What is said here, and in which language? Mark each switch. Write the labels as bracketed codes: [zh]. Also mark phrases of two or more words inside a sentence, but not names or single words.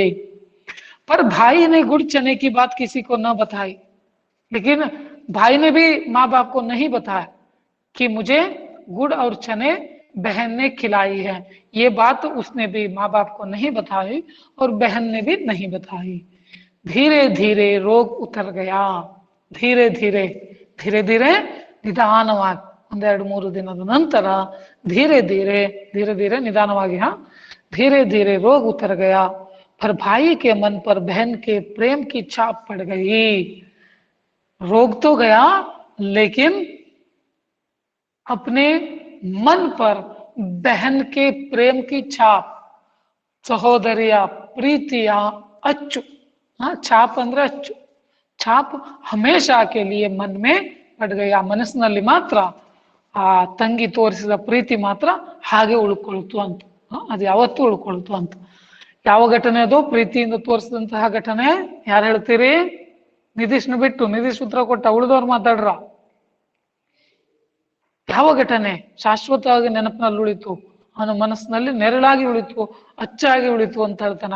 [hi] पर भाई ने गुड़ चने की बात किसी को न बताई, लेकिन भाई ने भी माँ बाप को नहीं बताया कि मुझे गुड़ और चने बहन ने खिलाई है. ये बात उसने भी माँ बाप को नहीं बताई और बहन ने भी नहीं बताई. धीरे धीरे रोग उतर गया. धीरे धीरे धीरे धीरे [kn] ನಿಧಾನವಾಗಿ, ಒಂದೆರಡು ಮೂರು ದಿನದ ನಂತರ [hi] धीरे धीरे धीरे धीरे ನಿಧಾನವಾಗಿ धीरे धीरे रोग उतर गया. पर भाई के मन पर बहन के प्रेम की छाप पड़ गई. रोग तो गया, लेकिन अपने मन पर बहन के प्रेम की छाप, [kn] ಸಹೋದರಿಯ ಪ್ರೀತಿಯ ಅಚ್ಚು, [hi] छाप [kn] ಅಂದ್ರೆ ಅಚ್ಚು, [hi] छाप हमेशा के लिए मन में पड़ गया. [kn] ಮನಸ್ಸಿನಲ್ಲಿ ಮಾತ್ರ ಆ ತಂಗಿ ತೋರಿಸಿದ ಪ್ರೀತಿ ಮಾತ್ರ ಹಾಗೆ ಉಳ್ಕೊಳ್ತು ಅಂತ. ಅದು ಯಾವತ್ತೂ ಉಳ್ಕೊಳ್ತು ಅಂತ. ಯಾವ ಘಟನೆ ಅದು ಪ್ರೀತಿಯಿಂದ ತೋರಿಸಿದಂತಹ ಘಟನೆ? ಯಾರು ಹೇಳ್ತೀರಿ? ನಿಧೀಶ್ನ ಬಿಟ್ಟು, ನಿಧೀಶ್ ಉತ್ತರ ಕೊಟ್ಟ, ಉಳಿದವ್ರು ಮಾತಾಡ್ರ. ಯಾವ ಘಟನೆ ಶಾಶ್ವತವಾಗಿ ನೆನಪಿನಲ್ಲಿ ಉಳಿತು, ಅವನ ಮನಸ್ಸಿನಲ್ಲಿ ನೆರಳಾಗಿ ಉಳಿತು, ಅಚ್ಚಾಗಿ ಉಳಿತು ಅಂತ ಹೇಳ್ತಾನೆ.